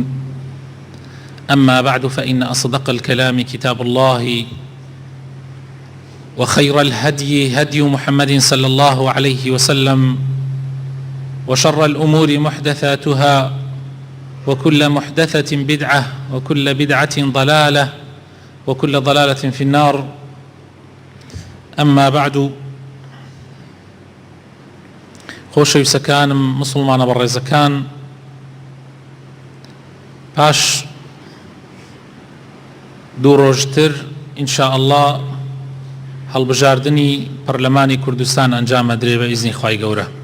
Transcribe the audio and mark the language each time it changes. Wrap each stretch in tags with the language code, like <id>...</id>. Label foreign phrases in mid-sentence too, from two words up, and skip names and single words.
<ar>أما بعد، فإن أصدق الكلام كتاب الله، وخير الهدي هدي محمد صلى الله عليه وسلم، وشر الأمور محدثاتها، وكل محدثة بدعة، وكل بدعة ضلالة، وكل ضلالة في النار. أما بعد،</ar> <ckb>خۆشەویستەکانم مسلمانە بەڕێزەکان، پاش دوو ڕۆژتر</ckb> <ar>ئینشاء الله</ar> <ckb>هەڵبژاردننی پەرلەمانی کوردستان ئەنجام ئەدرێ بە ئیزنی خوای گەورە.</ckb>